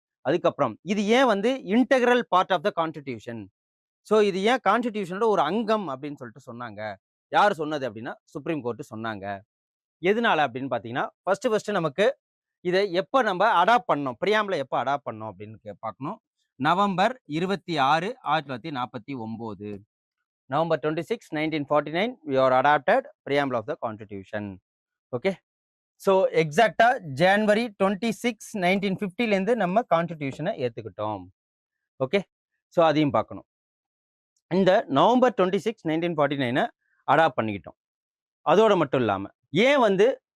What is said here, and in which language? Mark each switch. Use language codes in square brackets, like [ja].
[ta] அதுக்கப்புறம் இது ஏன் வந்து integral part of the constitution, so இது ஏன் கான்ஸ்டிடியூஷனோட ஒரு அங்கம் அப்படின்னு சொல்லிட்டு சொன்னாங்க. யார் சொன்னது அப்படின்னா சுப்ரீம் கோர்ட்டு சொன்னாங்க. எதனால அப்படின்னு பார்த்தீங்கன்னா, ஃபர்ஸ்ட் நமக்கு இதை எப்போ நம்ம அடாப்ட் பண்ணோம், பிரியாம்பிளை எப்போ அடாப்ட் பண்ணோம் அப்படின்னு பார்க்கணும். November 26, 1949. [en] November 26, 1949 we are adopted preamble of the constitution. [ta] Okay, so எக்ஸாக்டா ஜனவரி 26, 1950லேருந்து நம்ம கான்ஸ்டிடியூஷனை ஏற்றுக்கிட்டோம். ஓகே, ஸோ அதையும் பார்க்கணும். இந்த நவம்பர் 26, 1949 அடாப்ட் பண்ணிக்கிட்டோம். அதோட மட்டும் இல்லாமல் ஏன் வந்து